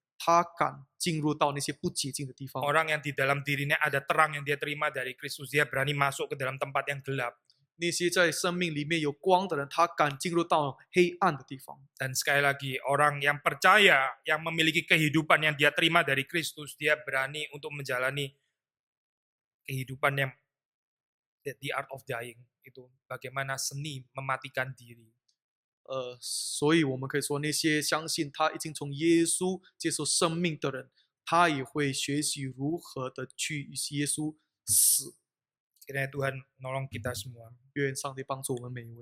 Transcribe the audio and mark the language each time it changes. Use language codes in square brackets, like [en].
[zh] 他敢进入到那些不洁净的地方。 [id] Orang yang di dalam dirinya ada terang yang dia terima dari Kristus, dia berani masuk ke dalam tempat yang gelap. [zh] 那些在生命里面有光的人，他敢进入到黑暗的地方。 [id] Dan sekali lagi, orang yang percaya, yang memiliki kehidupan yang dia terima dari Kristus, dia berani untuk menjalani kehidupan yang [en] the art of dying, [id] itu bagaimana seni mematikan diri. [zh] 所以我们可以说，那些相信他已经从耶稣接受生命的人，他也会学习如何的去与耶稣死。 [id] Kiranya Tuhan nolong kita semua. [zh] 愿上帝帮助我们每一位。